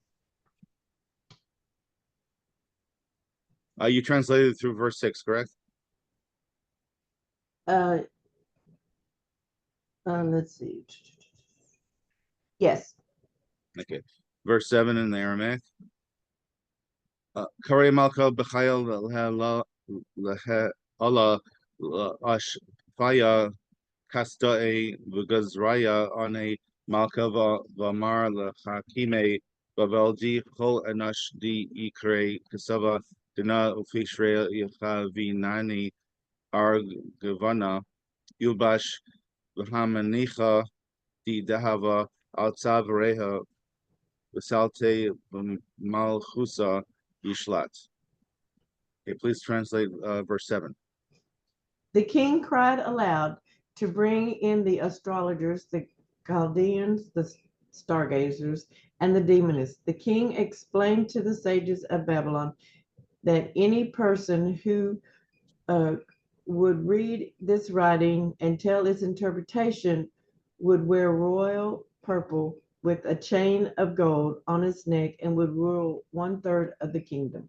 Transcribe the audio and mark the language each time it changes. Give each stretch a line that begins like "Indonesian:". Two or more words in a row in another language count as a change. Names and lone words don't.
English: You translated through verse 6, correct? Let's see. Yes. Okay. Verse 7 in the Aramaic.
Aramaic: קרא מלכא בחיל אלה אשפיא כשדיא וגזריא ענה מלכא ואמר לחכימי בבל די כל אנש די יקרה כתבה דנה ופשרה יחונני ארגונא ילבש והמניכא די דהבא על צוארה ותלתי במלכותא ישלט.
English: Okay, please translate verse 7. The king cried aloud to bring in the astrologers, the Chaldeans, the stargazers, and the demonists. The king explained to the sages of Babylon that any person who would read this writing and tell its interpretation would wear royal purple with a chain of gold on his neck and would rule 1/3 of the kingdom.